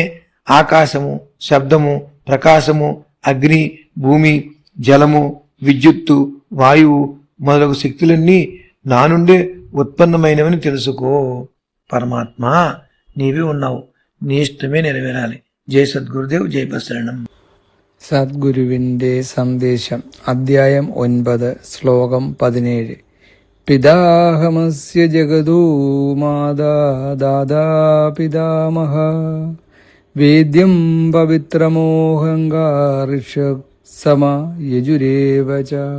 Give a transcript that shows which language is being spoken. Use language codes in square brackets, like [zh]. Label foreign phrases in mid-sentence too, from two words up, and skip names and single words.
[te] ఆకాశము, శబ్దము, ప్రకాశము, అగ్ని, భూమి, జలము, విద్యుత్తు, వాయువు మొదలగు శక్తులన్నీ నా నుండే ఉత్పన్నమైనవని తెలుసుకో. పరమాత్మ నీవే ఉన్నావు, నీ ఇష్టమే నెరవేరాలి. [ml] జై സദ്ഗുരുദേവ്, ജയ് ബസരണം. സദ്ഗുരുവിന്റെ സന്ദേശം. അധ്യായം 9, ശ്ലോകം 17. [sa] പിതാഹമസ്യ ജഗതോ മാതാ ദാദാ പിതാമഹ വേദ്യം പവിത്രമോഹങ്കാർഷ സമ യജുരേവ ച.